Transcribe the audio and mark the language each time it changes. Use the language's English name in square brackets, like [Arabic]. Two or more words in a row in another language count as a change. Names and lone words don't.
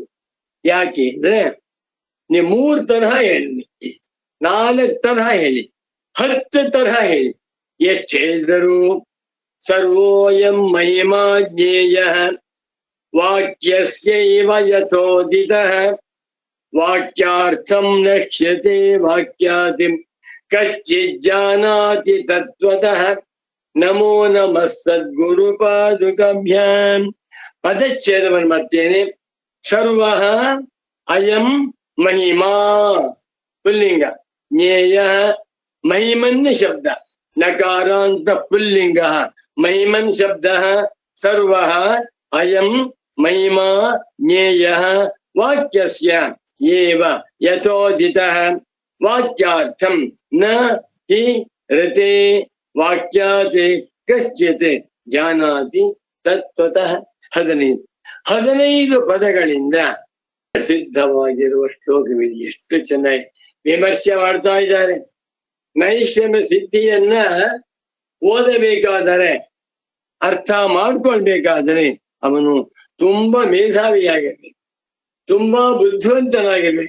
[Kannada] ಯಾಕೆ ಅಂದ್ರೆ ನೀವು 3 ತರಹ ಹೇಳಿ, 4 ತರಹ ಹೇಳಿ, 10 ತರಹ ಹೇಳಿ, ಎಷ್ಟು ಹೇಳಿದರು? [Sanskrit] ಸರ್ವೋಯಂ ಮಹಿಮಾ ಜ್ಞೇಯಃ ವಾಕ್ಯಸ್ಯೈವ ಯಥೋದಿತಃ ವಾಕ್ಯಾರ್ಥಂ ನಶ್ಯತೆ ವಾಕ್ಯಾತಿಂ ಕಶ್ಚಿತ್ ಜಾನಾತಿ ತತ್ವತಃ. ನಮೋ ನಮಃ ಸದ್ಗುರು ಪಾದುಕಾಭ್ಯಾಂ. [Kannada] ಪದಚ್ಛೇದವನ್ನು ಮಾಡ್ತೇನೆ. [Sanskrit] ಸರ್ವಃ ಅಯಂ ಮಹಿಮಾ ಪುಲ್ಲಿಂಗ, ಜ್ಞೇಯ ಮಹಿಮನ್ ಶಬ್ದ, ನಕಾರಾಂತ ಪುಲ್ಲಿಂಗ ಮಹಿಮನ್ ಶಬ್ದ. ಸರ್ವಃ ಅಯಂ ಮಹಿಮಾ ಜ್ಞೇಯ ವಾಕ್ಯಸ್ಯ ಏವ ಯಥೋದಿತಃ ವಾಕ್ಯಾರ್ಥಂ ನ ಹಿ ರತೆ ವಾಕ್ಯಾತ್ ಕಶ್ಚಿತ್ ಜಾನಾತಿ ತತ್ವತಃ. [Kannada] 15 ಪದಗಳಿಂದ ಸಿದ್ಧವಾಗಿರುವ ಶ್ಲೋಕವಿದೆ. ಎಷ್ಟು ಚೆನ್ನಾಗಿ ವಿಮರ್ಶೆ ಮಾಡ್ತಾ ಇದ್ದಾರೆ. ನೈಷಮ ಸಿದ್ಧಿಯನ್ನ ಓದಬೇಕಾದರೆ, ಅರ್ಥ ಮಾಡ್ಕೊಳ್ಬೇಕಾದರೆ ಅವನು ತುಂಬಾ ಮೇಧಾವಿಯಾಗಿರ್ಬೇಕು, ತುಂಬಾ ಬುದ್ಧಿವಂತನಾಗಿರ್ಬೇಕು.